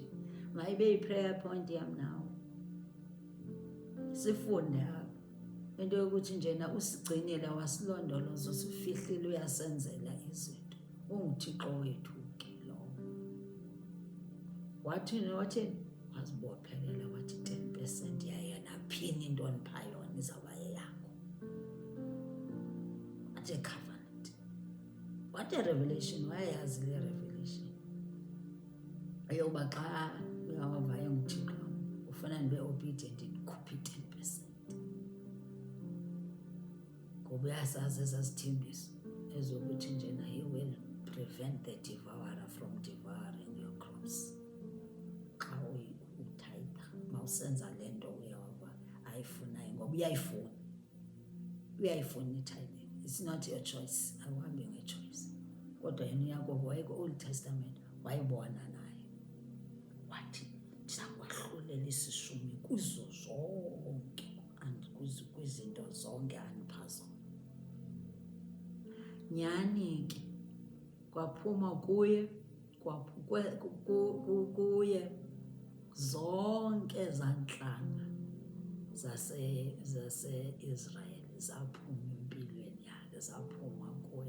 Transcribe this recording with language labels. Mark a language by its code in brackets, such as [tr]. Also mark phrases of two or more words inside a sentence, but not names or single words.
[xh] Mayibe yi-prayer point yam nawe, sifunde apha into yokuthi njena usigcinile, wasilondoloza, usifihlile, uyasenzela izinto. UnguThixo wethu ke lowo. Wathini? Wazibophelela, wathi 10% yayo naphini into ondipha yona izawuba yeyakho. [en] What a covenant, what a revelation. [xh] Wayayazi le revelation eyoba xa uyawava enguThixo ufuna ndibe obedient, ndikhuphe 10%. Ngoba uyasazi ezazithembiso ezokuthi njena [en] he will prevent the devourer from devouring your crops. [xh] Xa uthayitha, mawusenza le nto uyawava ayifunayo, ngoba uyayifuna itithing. [en] It's not your choice, [xh] awuhambi nge-choice. Kodwa yena uYakobe wayeko Old Testament wayibona naye, wathi ndiza kwahlulela lelisishumi kuzo zonke kwizinto zonke andipha zona. Nyhani ke kwaphuma kuye kuye zonke zantlanga zase-Israyeli zaphuma empilweni yakhe, zaphuma kuye.